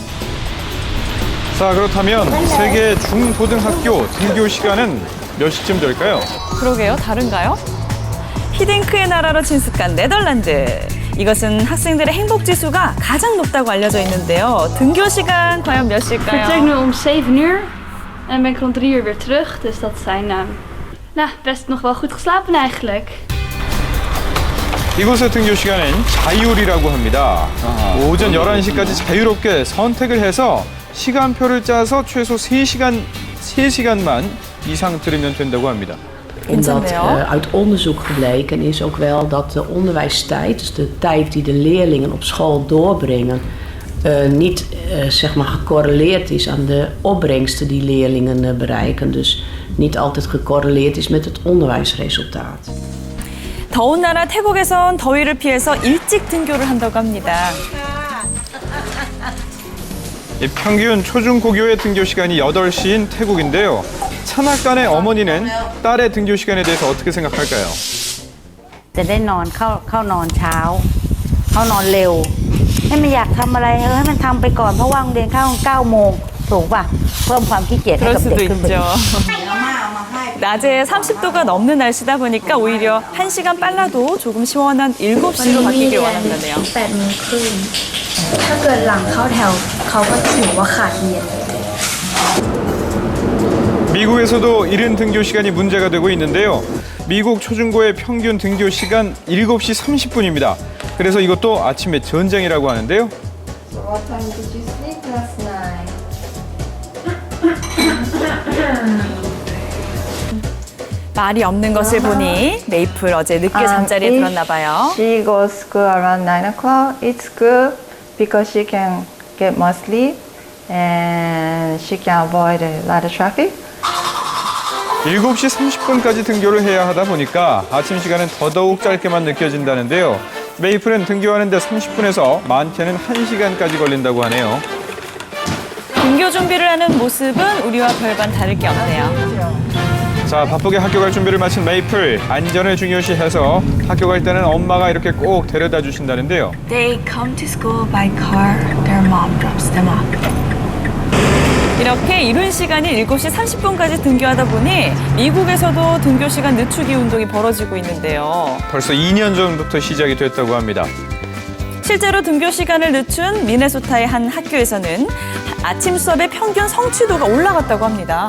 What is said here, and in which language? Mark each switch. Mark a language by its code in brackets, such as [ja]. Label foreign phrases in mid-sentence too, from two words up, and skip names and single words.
[ko] 자, 그렇다면 세계 중고등학교 등교 시간은 몇 시쯤 될까요? 그러게요, 다른가요? 히딩크의 나라로 친숙한 네덜란드. 이것은 학생들의 행복 지수가 가장 높다고 알려져 있는데요. 등교 시간 과연 몇 시일까요? [nl] vertrek nu om 7 uur en ben ik rond 3 uur weer terug. Dus dat zijn best nog wel goed geslapen eigenlijk. [ko] 이곳의 등교 시간은 자율이라고 합니다. 오전 11시까지 자유롭게 선택을 해서 시간표를 짜서 최소 3시간만 이상 들으면 된다고 합니다. [nl] Omdat [ko] 괜찮네요. [nl] uit onderzoek gebleken is ook wel dat de onderwijstijd, dus de tijd die de leerlingen op school doorbrengen, niet zeg maar gecorreleerd is aan de opbrengsten die leerlingen bereiken. Dus niet altijd gecorreleerd is met het onderwijsresultaat. [ko] 더운 나라 태국에선 더위를 피해서 일찍 등교를 한다고 합니다. 이 평균 초중고교의 등교 시간이 8시인 태국인데요. 찬학간의 어머니는 딸의 등교 시간에 대해서 어떻게 생각할까요? [th] จะได้นอนเข้านอนเช้าเข้านอนเร็วให้มันอยากทำอะไรให้มันทำไปก่อนเพราะว่าโรงเรียนเข้า9 โมงถูกป่ะเพิ่มความขี้เกียจให้ [ko] 그럴 [th] กับ [ko] 수도 [th] เด็กขึ้นไป [ko] 있죠. 낮에 30도가 넘는 날씨다 보니까 오히려 1시간 빨라도 조금 시원한 7시로 바뀌길 원한다네요. [th] 8 โมงครึ่งถ้าเกิดหลังเข้าแถวเขาก็ถือว่าขาดเรียน [ko] 미국에서도 이른 등교 시간이 문제가 되고 있는데요. 미국 초중고의 평균 등교 시간 7시 30분입니다. 그래서 이것도 아침에 전쟁이라고 하는데요. 말이 없는 것을 보니 메이플 어제 늦게 잠자리에 들었나 봐요. [en] She goes school around 9 o'clock. It's good because she can get more sleep and she can avoid a lot of traffic. [ko] 7시 30분까지 등교를 해야 하다 보니까 아침 시간은 더더욱 짧게만 느껴진다는데요. 메이플은 등교하는데 30분에서 많게는 1시간까지 걸린다고 하네요. 등교 준비를 하는 모습은 우리와 별반 다를 게 없네요. 자, 바쁘게 학교 갈 준비를 마친 메이플. 안전을 중요시해서 학교 갈 때는 엄마가 이렇게 꼭 데려다 주신다는데요. [en] They come to school by car. Their mom drops them off. [ko] 이렇게 이른 시간인 7시 30분까지 등교하다 보니 미국에서도 등교 시간 늦추기 운동이 벌어지고 있는데요. 벌써 2년 전부터 시작이 됐다고 합니다. 실제로 등교 시간을 늦춘 미네소타의 한 학교에서는 아침 수업의 평균 성취도가 올라갔다고 합니다.